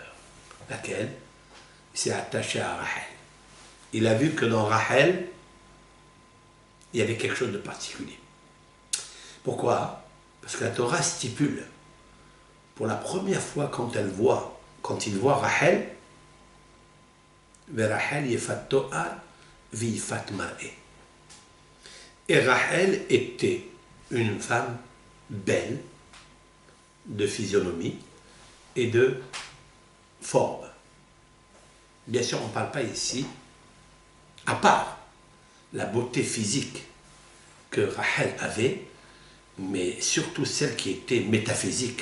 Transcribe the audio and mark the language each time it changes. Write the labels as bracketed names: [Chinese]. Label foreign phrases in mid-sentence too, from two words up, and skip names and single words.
[French] Laquelle? Il s'est attaché à Rachel. Il a vu que dans Rachel, il y avait quelque chose de particulier. Pourquoi? Parce que la Torah stipule, pour la première fois quand il voit Rachel, [Hebrew] Rachel yefat to'ar v'yifat mar'eh. [French] Et Rachel était une femme belle, de physionomie et de forme. Bien sûr, on ne parle pas ici, à part la beauté physique que Rachel avait, mais surtout celle qui était métaphysique.